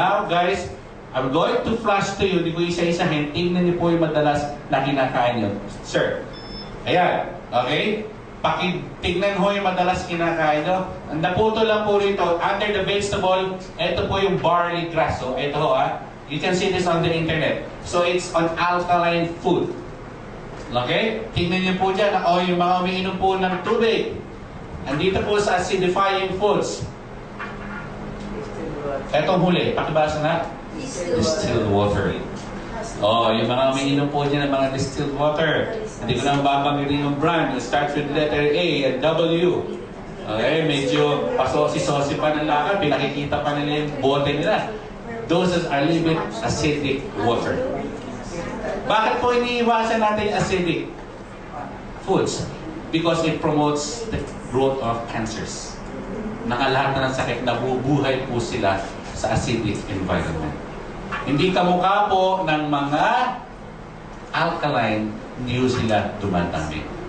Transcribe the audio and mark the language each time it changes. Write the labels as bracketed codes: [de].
[en] Now guys, I'm going to flash to you, [tl] hindi ko isa-isahin, tingnan niyo po yung madalas na kinakain nyo. Sir, ayan, okay? Tignan ho yung madalas kinakain nyo. Ang naputo lang po rito, [en] under the vegetable, [tl] ito po yung barley grass. [en] So, [tl] ito ho [en] you can see this on the internet. So, it's on alkaline food. Okay? [tl] Tingnan niyo po dyan, yung mga umiinom po ng tubig. Andito po sa acidifying foods. Etong huli, pakibasa na. Distilled water. Yung mga umiinom po dyan ng mga distilled water. Hindi ko na babanggitin yung brand. [en] It starts with letter A and W. Okay, [tl] medyo pasosi-sosi pa ng lakad. Pinakikita pa nila yung bote nila. [en] Those are a little bit acidic water. [tl] Bakit po iniiwasan natin yung acidic foods? [en] Because it promotes the growth of cancers. [tl] Nakalahat na ng sakit, nabubuhay po sila sa acidic environment. Hindi kamukha po ng mga alkaline, hindi sila dumadami.